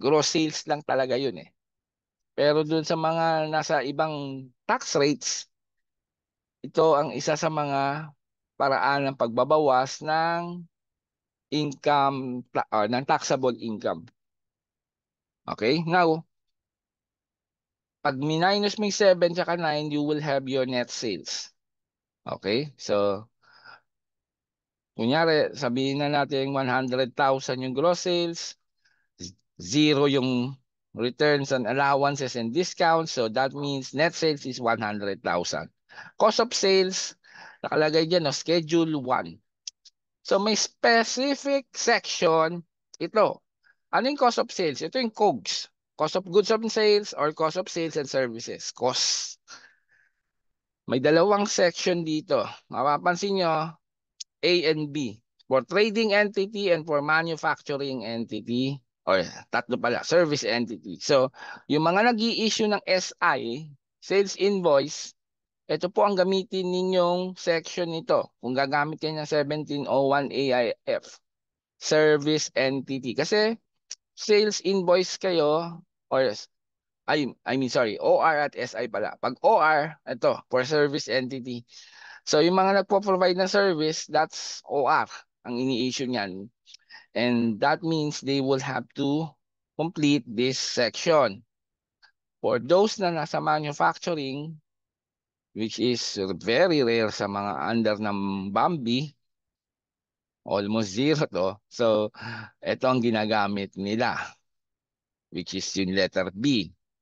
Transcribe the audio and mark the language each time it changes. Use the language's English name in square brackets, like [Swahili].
[Filipino] Gross sales lang talaga yun eh. Pero doon sa mga nasa ibang tax rates, ito ang isa sa mga paraan ng pagbabawas ng income, ng taxable income. Okay? Now, pag minus mo yung 7 tsaka 9, [English] you will have your net sales. [Filipino] Okay? So, kunyari, sabihin na natin 100,000 yung gross sales, zero yung returns and allowances and discounts. [English] So, that means net sales is 100,000. [Filipino] Cost of sales, nakalagay dyan, no, schedule 1. So, may specific section ito. Ano yung cost of sales? Ito yung COGS. [English] Cost of goods of sales or cost of sales and services. Cost. [Filipino] May dalawang section dito. Mapapansin nyo, A and B. [English] For trading entity and for manufacturing entity, [Filipino] or tatlo pala, [English] service entity. [Filipino] So, yung mga nag-i-issue ng SI, sales invoice, ito po ang gamitin ninyong section nito. Kung gagamit kayo ng 1701 AIF, service entity. Kasi sales invoice kayo, or sorry, OR at SI pala. Pag OR, ito, for service entity. So, yung mga nagpo-provide ng service, that's OR ang ini-issue niyan. [English] And that means they will have to complete this section. For those na nasa manufacturing, which is very rare [Filipino] sa mga under ng Bambi, [English] almost zero to. [Filipino] So, ito ang ginagamit nila, which is yung letter B.